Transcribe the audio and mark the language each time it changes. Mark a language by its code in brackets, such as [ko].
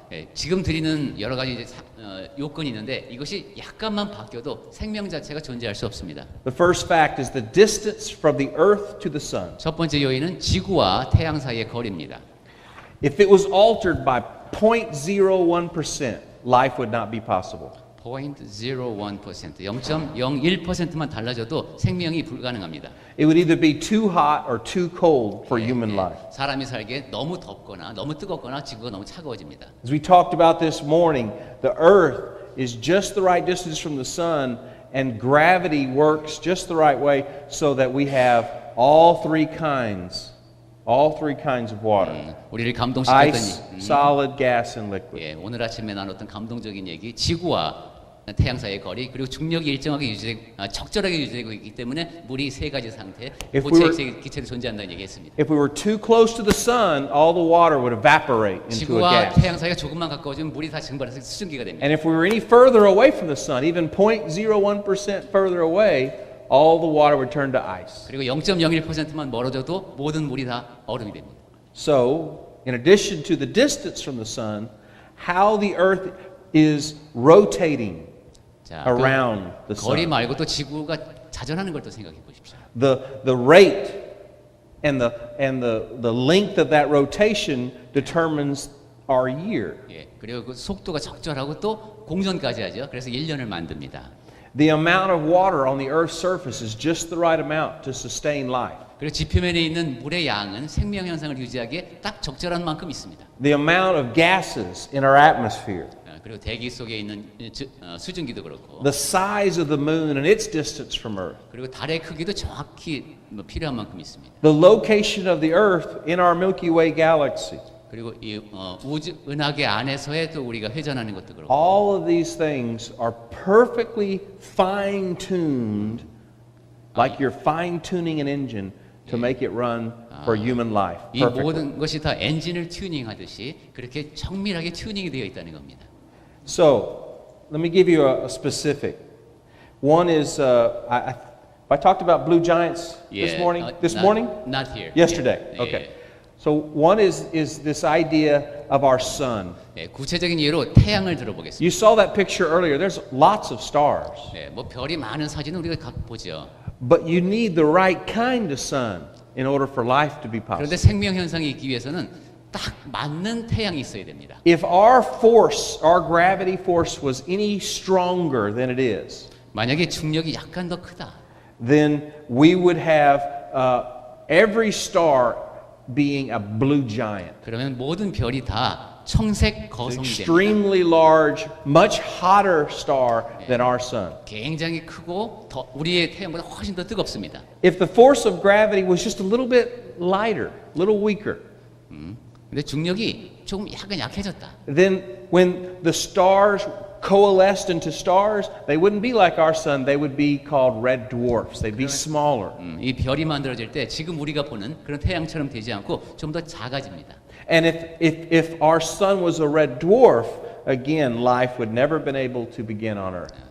[ko] 네, 지금 드리는 여러 가지 이제 요건이 있는데 이것이 약간만 바뀌어도 생명 자체가 존재할 수 없습니다. [en] The first fact is the distance from the earth to the sun. [ko] 첫 번째 요인은 지구와 태양 사이의 거리입니다. [en] If it was altered by 0.01%, life would not be possible. [ko] 0.01%, 0.01%만 달라져도 생명이 불가능합니다. [en] It would either be too hot or too cold for human life. [ko] 사람이 살기에 너무 덥거나 너무 뜨겁거나 지구가 너무 차가워집니다. [en] As we talked about this morning, the earth is just the right distance from the sun, and gravity works just the right way so that we have all three kinds of water. [ko] 우리를 감동시켰던 [en] Ice, solid, gas, and liquid. [ko] 예, 오늘 아침에 나눴던 감동적인 얘기, 지구와 태양사의 거리 그리고 중력이 일정하게 적절하게 유지되고 있기 때문에 물이 세 가지 상태 [en] If we [ko] 고체 기체도 존재한다는 얘기했습니다. [en] If we were too close to the sun, all the water would evaporate into a [ko] 지구와 [en] gas. [ko] 태양 사이가 조금만 가까워지면 물이 다 증발해서 수증기가 됩니다. [en] And if we were any further away from the sun, even 0.01% further away, all the water would turn to ice. [ko] 그리고 0.01%만 멀어져도 모든 물이 다 얼음이 됩니다. [en] So, in addition to the distance from the sun, how the earth is rotating [ko] 자, [en] around the [ko] 거리 [en] sun. [ko] 말고 또 지구가 자전하는 걸 또 생각해 보십시오. [en] The rate and the length of that rotation determines our year. [ko] 예, 그리고 그 속도가 적절하고 또 공전까지 하죠. 그래서 1년을 만듭니다. [en] The amount of water on the earth's surface is just the right amount to sustain life. [ko] 그리고 지표면에 있는 물의 양은 생명 현상을 유지하기에 딱 적절한 만큼 있습니다. [en] The amount of gases in our atmosphere. [ko] 그리고 대기 속에 있는 수증기도 그렇고 [en] The size of the moon and its distance from Earth. [ko] 그리고 달의 크기도 정확히 필요한 만큼 있습니다. [en] The location of the Earth in our Milky Way galaxy. [ko] 그리고 이 우주 은하계 안에서의 또 우리가 회전하는 것도 그렇고 [en] All of these things are perfectly fine-tuned, like you're fine-tuning an engine to make it run for human life. [ko] 이 [en] Perfectly. [ko] 모든 것이 다 엔진을 튜닝하듯이 그렇게 정밀하게 튜닝이 되어 있다는 겁니다. [en] So, let me give you a specific. One is, I talked about blue giants this morning. This morning? Not here. Yesterday. [ko] 예, [en] Okay. [ko] 예. [en] So one is this idea of our sun. [ko] 예, 구체적인 예로 태양을 들어보겠습니다. [en] You saw that picture earlier. There's lots of stars. [ko] 네, 뭐 별이 많은 사진은 우리가 보죠. [en] But you need the right kind of sun in order for life to be [ko] 그런데 [en] possible. [ko] 생명 현상이 있기 위해서는 딱 맞는 태양이 있어야 됩니다. [en] If our force, our gravity force was any stronger than it is, [ko] 만약에 중력이 약간 더 크다. [en] then we would have every star being a blue giant. 그러면 모든 별이 다 청색 거성이 됩니다. Extremely large, much hotter star than our sun. [ko] 굉장히 크고 더 우리의 태양보다 훨씬 더 뜨겁습니다. [en] If the force of gravity was just a little bit lighter, a little weaker, [ko] 근데 중력이 조금 약간 약해졌다. [en] then when the stars coalesced into stars, they wouldn't be like our sun. They would be called red dwarfs. They'd be smaller. [ko] 이 별이 만들어질 때 지금 우리가 보는 그런 태양처럼 되지 않고 좀 더 작아집니다. [en] And if our sun was a red dwarf, again, life would never been able to begin on Earth.